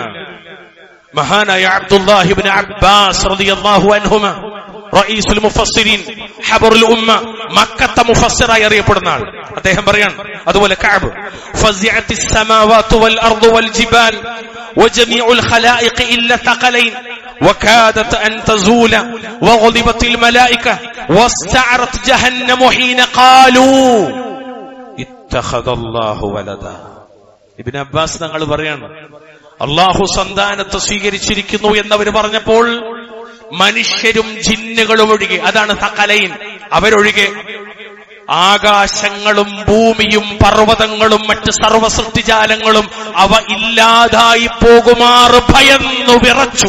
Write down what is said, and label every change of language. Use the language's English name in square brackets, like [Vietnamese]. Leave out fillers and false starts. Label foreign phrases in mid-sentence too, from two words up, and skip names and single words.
[Malayalam] മഹാനായ അബ്ദുല്ലാഹി ഇബ്നു അബ്ബാസ് [Arabic] رضي الله عنهما, رئيس المفسرين, حبر الأمة, [Malayalam] മക്കത്തെ മുഫസ്സിറായി അറിയപ്പെടുന്ന ആൾ, അദ്ദേഹം പറയാണ്, അതുപോലെ കഅബ്, [Arabic] فزعت السماوات والأرض والجبال وجميع الخلائق إلا الثقلين وكادت أن تزول وغضبت الملائكة واستعرت جهنم حين قالوا اتخذ الله ولدا. [Malayalam] ഇബ്നു അബ്ബാസ് തങ്ങൾ പറയാണ്, അല്ലാഹു സന്താനത്തെ സ്വീകരിച്ചിരിക്കുന്നു എന്നവർ പറഞ്ഞപ്പോൾ മനുഷ്യരും ജിന്നുകളും ഒഴികെ, അതാണ് തഖലൈൻ, അവരൊഴികെ ആകാശങ്ങളും ഭൂമിയും പർവ്വതങ്ങളും മറ്റ് സർവസൃഷ്ടിജാലങ്ങളും അവ ഇല്ലാതായി പോകുമാറ് ഭയന്നു വിറച്ചു.